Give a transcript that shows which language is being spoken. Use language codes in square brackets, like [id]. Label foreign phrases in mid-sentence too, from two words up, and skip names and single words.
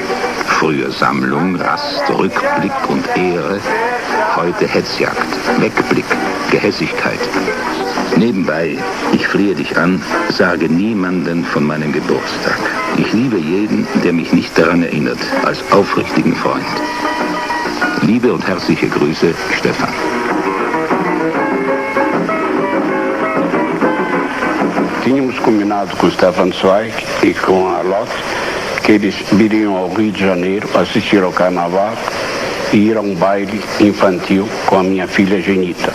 [de] Früher Sammlung, Rast, Rückblick und Ehre, heute Hetzjagd, Wegblick, Gehässigkeit. Nebenbei, ich flehe dich an, sage niemanden von meinem Geburtstag. Ich liebe jeden, der mich nicht daran erinnert, als aufrichtigen Freund. Liebe und herzliche Grüße, Stefan. [pt] Tínhamos combinado com o Stefan Zweig e com a Lotte que eles viriam ao Rio de Janeiro assistir ao carnaval e ir a um baile infantil com a minha filha Genita.